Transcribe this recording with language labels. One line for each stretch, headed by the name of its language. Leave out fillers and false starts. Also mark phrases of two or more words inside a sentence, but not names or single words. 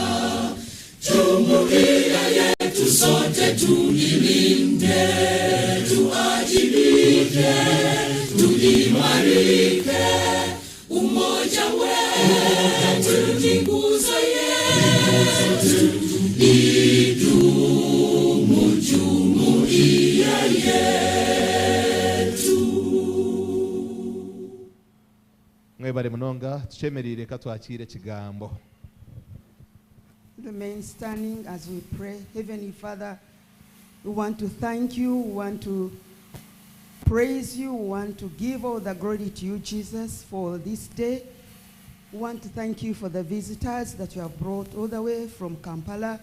Swahili: Jumuiya yetu sote tuilinde, tuajibike, tuimarike. Umoja wetu ni nguzo yetu, idumu jumuiya yetu.
Nyankole: Mwebale munonga tuchemerire katwakire kigambo.
English: Remain standing as we pray. Heavenly Father, we want to thank you, we want to praise you, we want to give all the glory to you, Jesus, for this day. We want to thank you for the visitors that you have brought all the way from Kampala.